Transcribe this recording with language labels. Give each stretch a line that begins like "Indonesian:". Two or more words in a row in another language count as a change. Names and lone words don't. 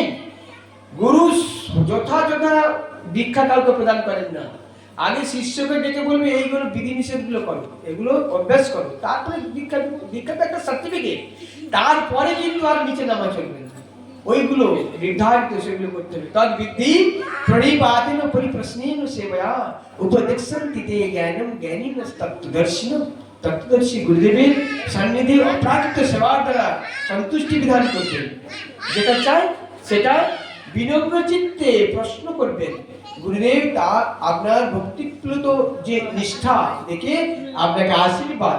Bangla: গুরু যথাযথ দীক্ষা কাউকে প্রদান করেন না। আগে শিষ্যকে ডেকে বলবে এইগুলো বিধিনিষেধ গুলো করো, এগুলো অভ্যাস করো, তারপরে দীক্ষা। দীক্ষাটা একটা সার্টিফিকেট, তারপরে কিন্তু আর নিচে নামা চলবে না। ওইগুলো নির্ধারিত, সেগুলো করতে হবে।
Sanskrit: তদ বিদ্ধি প্রণিপাতেন পরিপ্রশ্নেন সেবয়া উপদেশন্তি তে জ্ঞানম জ্ঞানীন তত্ত্বদর্শিনম।
Bangla: তত্ত্বদর্শী গুরুদেবের সান্নিধ্যে অপ্রাকৃত সেবার দ্বারা সন্তুষ্টি বিধান করবেন। যেটা চাই সেটা বিনম্র চিত্তে প্রশ্ন করবেন। গুরুদেব তার আপনার ভক্তিপ্লুত যে নিষ্ঠা দেখে আপনাকে আশীর্বাদ।